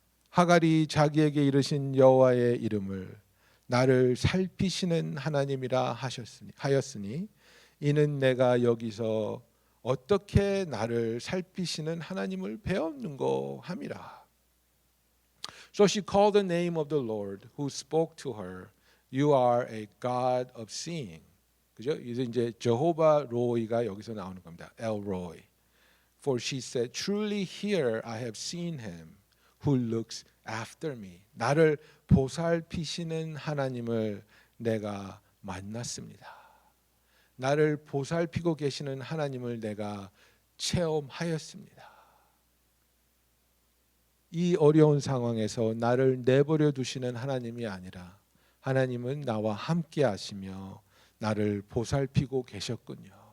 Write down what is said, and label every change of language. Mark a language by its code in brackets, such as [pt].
[ko] 하갈이 자기에게 이르신 여호와의 이름을 나를 살피시는 하나님이라 하였으니 이는 내가 여기서 어떻게 나를 살피시는 하나님을 배웠는고 함이라. [en] So she called the name of the Lord who spoke to her. You are a God of seeing. [ko] 그죠? 이제 제호바 로이가 여기서 나오는 겁니다. [he] El Roi. [en] For she said, truly here I have seen him who looks after me. [ko] 나를 보살피시는 하나님을 내가 만났습니다. 나를 보살피고 계시는 하나님을 내가 체험하였습니다. 이 어려운 상황에서 나를 내버려 두시는 하나님이 아니라 하나님은 나와 함께 하시며 나를 보살피고 계셨군요.